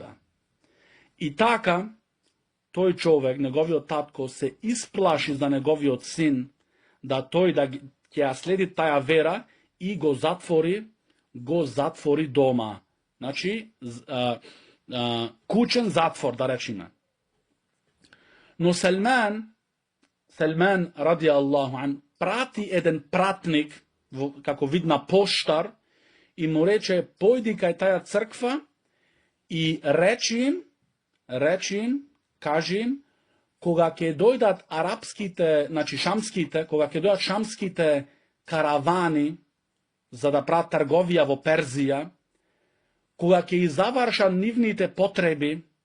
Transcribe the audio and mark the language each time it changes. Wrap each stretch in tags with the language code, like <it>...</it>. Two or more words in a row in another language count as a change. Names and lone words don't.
<mk>И така, тој човек, неговиот татко, се исплаши за неговиот син, да тој да ќе ја следи таја вера и го затвори дома. Значи, кучен затвор, да речеме. Но Селман</mk> <ar>رضي الله عنه,</ar> <mk>прати еден пратник, како видна поштар, и му рече, појди кај таја црква и речи им, кажи им, кога ќе дојдат арапските, значи шамските, кога ќе дојдат шамските каравани за да прават трговија во Перзија, кога ќе завршат нивните потреби</mk>